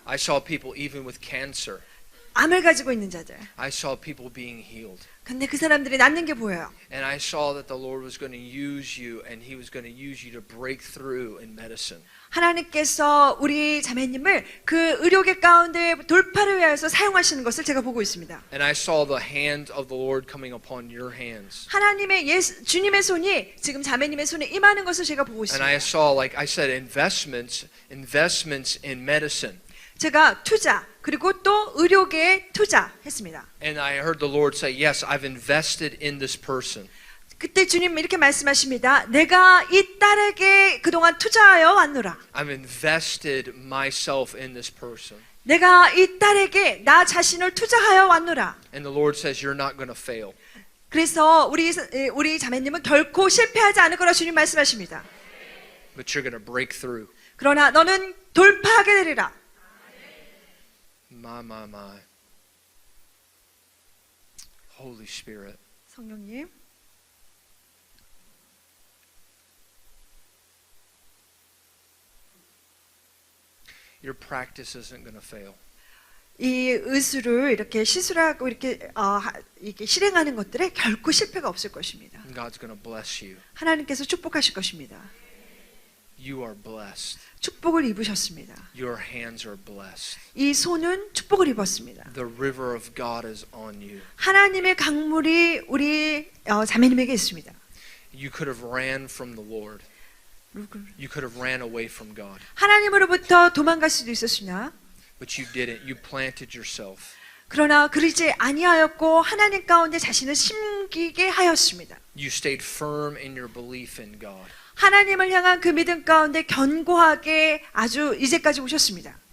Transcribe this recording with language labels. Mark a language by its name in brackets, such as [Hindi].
[English] I saw people even with cancer. [Korean] 암을 가지고 있는 자들. [English] I saw people being healed. [Korean] 근데 그 사람들이 낫는 게 보여요. [English] And I saw that the Lord was going to use you and He was going to use you to break through in medicine. [Korean] 하나님께서 우리 자매님을 그 의료계 가운데 돌파를 위해서 사용하시는 것을 제가 보고 있습니다. [English] And I saw the hand of the Lord coming upon your hands. [Korean] 하나님의 주님의 손이 지금 자매님의 손에 임하는 것을 제가 보고 [English] And I [Korean] 있습니다. [English] saw, like I said, investments in medicine. [Korean] 제가 투자 그리고 또 의료계에 투자했습니다. [English] And I heard the Lord say, yes, I've invested in this person. [Korean] 그때 주님 이렇게 말씀하십니다. 내가 이 딸에게 그동안 투자하여 왔노라. [English] I've invested myself in this person. [Korean] 내가 이 딸에게 나 자신을 투자하여 왔노라. [English] And the Lord says, you're not going to fail. [Korean] 그래서 우리 자매님은 결코 실패하지 않을 거라 주님 말씀하십니다. [English] But you're going to break through. [Korean] 그러나 너는 돌파하게 되리라. [English] My. Holy Spirit. [Korean] 성령님. [English] Your practice isn't going to fail. [Korean] 이 의술을 이렇게 시술하고 이렇게 실행하는 것들에 결코 실패가 없을 것입니다. [English] God's going to bless you. [Korean] 하나님께서 축복하실 것입니다. [English] You are blessed. [Korean] 축복을 입으셨습니다. [English] Your hands are blessed. [Korean] 이 손은 축복을 입었습니다. [English] The river of God is on you. [Korean] 하나님의 강물이 우리 자매님에게 있습니다. [English] You could have ran from the Lord. You could have ran away from God. [Korean] 하나님으로부터 도망갈 수도 있었으나 [English] But you didn't. You planted yourself. [Korean] 그러나 그러지 아니하였고 하나님 가운데 자신을 심기게 하였습니다. [English] You stayed firm in your belief in God. [Korean] 하나님을 향한 그 믿음 가운데 견고하게 아주 이제까지 오셨습니다.